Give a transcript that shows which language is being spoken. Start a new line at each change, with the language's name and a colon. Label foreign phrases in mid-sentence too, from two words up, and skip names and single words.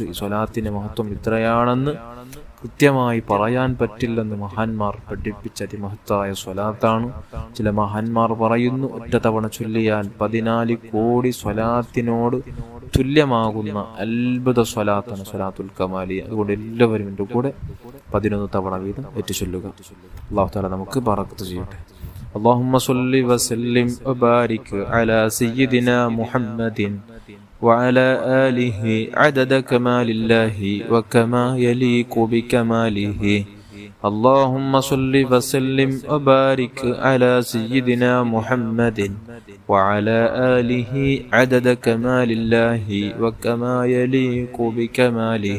Malayalam: ഈ സ്വലാത്തിന്റെ മഹത്വം ഇത്രയാണെന്ന് കൃത്യമായി പറയാൻ പറ്റില്ലെന്ന് മഹാന്മാർ പഠിപ്പിച്ച അതിമഹത്തായ സ്വലാത്താണ്. ചില മഹാന്മാർ പറയുന്നു, ഒറ്റ തവണ ചൊല്ലിയാൽ 14 കോടി സ്വലാത്തിനോട് തുല്യമാകുന്ന അത്ഭുത സ്വലാത്താണ് സ്വലാത്തുൽ കമാലിയ. അതുകൊണ്ട് എല്ലാവരും എൻ്റെ കൂടെ 11 തവണ വീതം ഏറ്റുചൊല്ലുക. അല്ലാഹു തആല നമുക്ക് ബറക്കത്ത് ചെയ്യട്ടെ.
Arabic: اللهم صل وسلم وبارك على سيدنا محمد وعلى آله عدد كمال الله وكما يليق بكماله. اللهم صل وسلم وبارك على سيدنا محمد وعلى آله عدد كمال الله وكما يليق بكماله.